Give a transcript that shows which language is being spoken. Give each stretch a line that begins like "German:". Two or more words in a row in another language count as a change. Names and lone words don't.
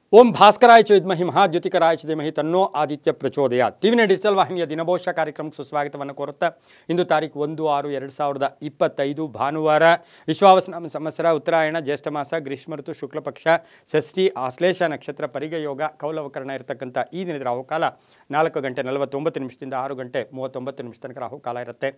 Sanskrit: ಓಂ ಭಾಸ್ಕರಾಯ ಚ ವಿದ್ಮಹಿ ಮಹಾಜ್ಯೋತಿಕರಾಯ ಚ ಧೀಮಹಿ ತನ್ನೋ ಆದಿತ್ಯ ಪ್ರಚೋದಯಾತ್.
Kannada: ಟಿವಿನ ಡಿಜಿಟಲ್ ವಾಹಿನಿಯ ದಿನಭೋಷ ಕಾರ್ಯಕ್ರಮಕ್ಕೆ ಸುಸ್ವಾಗತವನ್ನು ಕೋರುತ್ತಾ ಇಂದು ತಾರೀಕು 1/6/2025 ಭಾನುವಾರ ವಿಶ್ವಾವಸನಾಮ ಸಂವತ್ಸರ ಉತ್ತರಾಯಣ ಜ್ಯೇಷ್ಠ ಮಾಸ ಗ್ರೀಷ್ಮ ಋತು ಶುಕ್ಲ ಪಕ್ಷ ಷಷ್ಠಿ ಆಶ್ಲೇಷ ನಕ್ಷತ್ರ ಪರಿಗ ಯೋಗ ಕೌಲವಕರಣ ಇರತಕ್ಕಂಥ ಈ ದಿನದ ರಾಹುಕಾಲ 4:49 6 ಗಂಟೆ 39 ತನಕ ರಾಹುಕಾಲ ಇರುತ್ತೆ.